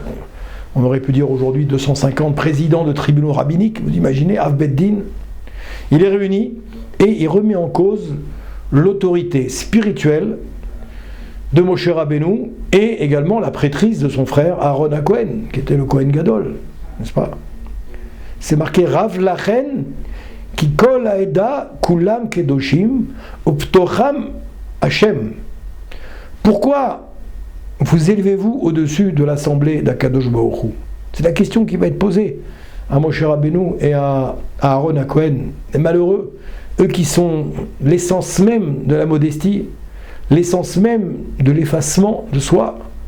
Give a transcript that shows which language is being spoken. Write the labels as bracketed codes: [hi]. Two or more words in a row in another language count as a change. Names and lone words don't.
[fr] On aurait pu dire aujourd'hui 250 présidents de tribunaux rabbiniques, vous imaginez, [he] אב בית דין. [fr] Il les réunit et il remet en cause l'autorité spirituelle de Moshe Rabbeinu et également la prêtrise de son frère Aaron HaKohen, qui était le [he] כהן גדול, [fr] n'est-ce pas? C'est marqué [he] רב לכם כי כל העדה כולם קדושים ובתוכם ה. [fr] Pourquoi vous élevez-vous au-dessus de l'assemblée d' [he] הקדוש ברוך הוא? [fr] C'est la question qui va être posée à Moshe Rabbeinu et à Aaron HaKohen. Les malheureux, eux qui sont l'essence même de la modestie, l'essence même de l'effacement de soi.